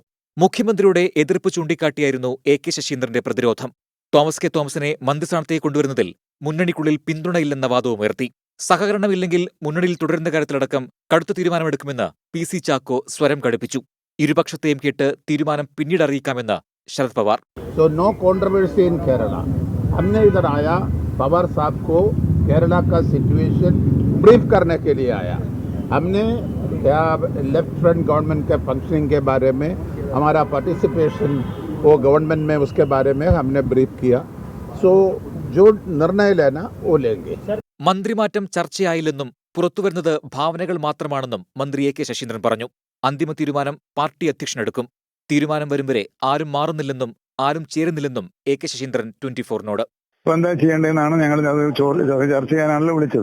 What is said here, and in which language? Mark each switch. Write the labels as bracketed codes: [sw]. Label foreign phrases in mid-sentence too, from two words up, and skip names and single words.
[ml] മുഖ്യമന്ത്രിയുടെ എതിർപ്പ് ചൂണ്ടിക്കാട്ടിയായിരുന്നു കെ ശശീന്ദ്രന്റെ പ്രതിരോധം. തോമസ് കെ തോമസിനെ മന്ത്രിസ്ഥാനത്തേക്ക് കൊണ്ടുവരുന്നതിൽ മുന്നണിക്കുള്ളിൽ പിന്തുണയില്ലെന്ന വാദവുമുയർത്തി. സഹകരണമില്ലെങ്കിൽ മുന്നണിയിൽ തുടരുന്ന കാര്യത്തിലടക്കം കടുത്ത തീരുമാനമെടുക്കുമെന്ന് PC ചാക്കോ സ്വരം കടുപ്പിച്ചു. ഇരുപക്ഷത്തെയും കേട്ട് തീരുമാനം പിന്നീട് അറിയിക്കാമെന്ന് शरद पवार. [en] So no controversy in Kerala. [hi] हमने इधर आया, पवार साहब को केरला का [en] situation brief [hi] करने के लिए आया. हमने क्या [en] left front government [hi] के फंक्शनिंग के बारे में, हमारा पार्टिसिपेशन वो गवर्नमेंट में उसके बारे में हमने ब्रीफ किया. So जो निर्णय लेना वो लेंगे. [ml] മന്ത്രിമാറ്റം ചർച്ചയായില്ലെന്നും പുറത്തുവരുന്നത് ഭാവനകൾ മാത്രമാണെന്നും മന്ത്രി കെ ശശീന്ദ്രൻ പറഞ്ഞു. അന്തിമ തീരുമാനം പാർട്ടി അധ്യക്ഷനെടുക്കും. തീരുമാനം വരും വരെ ആരും മാറുന്നില്ലെന്നും ആരും ചേരുന്നില്ലെന്നും കെ ശശീന്ദ്രൻ 24നോട്. ഇപ്പൊ എന്താ ചെയ്യേണ്ടതെന്നാണ് ഞങ്ങൾ അത് ചർച്ച ചെയ്യാനാണല്ലോ വിളിച്ചത്.